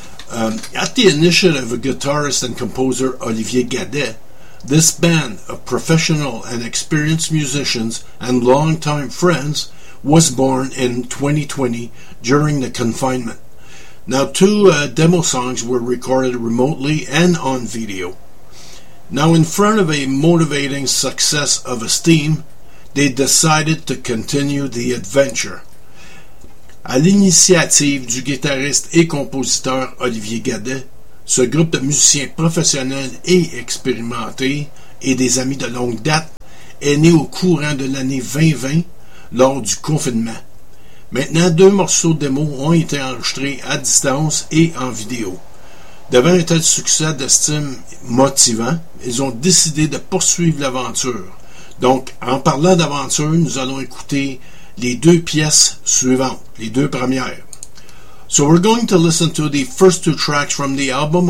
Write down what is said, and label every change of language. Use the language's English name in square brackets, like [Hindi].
[English] At the initiative of guitarist and composer Olivier Gadet, this band of professional and experienced musicians and longtime friends was born in 2020 during the confinement. Now, two demo songs were recorded remotely and on video. Now, in front of a motivating success of esteem, they decided to continue the adventure. [French] À l'initiative du guitariste et compositeur Olivier Gadet, ce groupe de musiciens professionnels et expérimentés et des amis de longue date est né au courant de l'année 2020 lors du confinement. Maintenant, deux morceaux de démo ont été enregistrés à distance et en vidéo. Devant un tel succès d'estime motivant, ils ont décidé de poursuivre l'aventure. Donc, en parlant d'aventure, nous allons écouter les deux pièces suivantes, les deux premières. [English] So we're going to listen to the first two tracks from the album.